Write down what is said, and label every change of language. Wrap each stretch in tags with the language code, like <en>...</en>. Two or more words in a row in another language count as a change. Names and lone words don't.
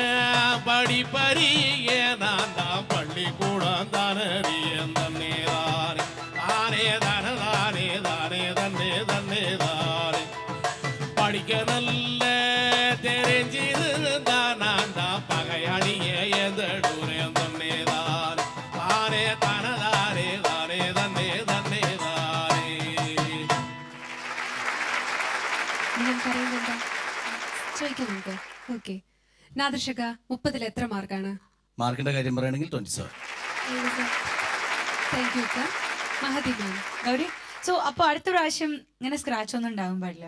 <ta>படிப்பறிய நான் தான் பள்ளிக்கூடம் தானறியன் தன்னேதான் தானே தானதானே தானே தன்னே தன்னே தானே படிக்க நல்ல தெரிஞ்சிருந்தான் நான் தான் பகையாளிய எந்தடுறேன் தன்னேதான் தானே தானதானே தானே தன்னே தன்னே தானே.</ta> <ml>നിങ്ങൾ പറയുന്നുണ്ടോ? ചോദിക്കാം നമുക്ക്. ഓക്കെ, നാദർശക 30-ൽ എത്ര മാർക്കാണ്? മാർക്കിന്റെ കാര്യം പറയുകയാണെങ്കിൽ 27.</ml> <en>thank you sir.</en> <ml>മഹതി മാം. ഗൗരി, സോ അപ്പോൾ അടുത്ത പ്രാവശ്യം ഇങ്ങനെ സ്ക്രാച്ച് ഒന്നും ഉണ്ടാകാൻ പാടില്ല.</ml>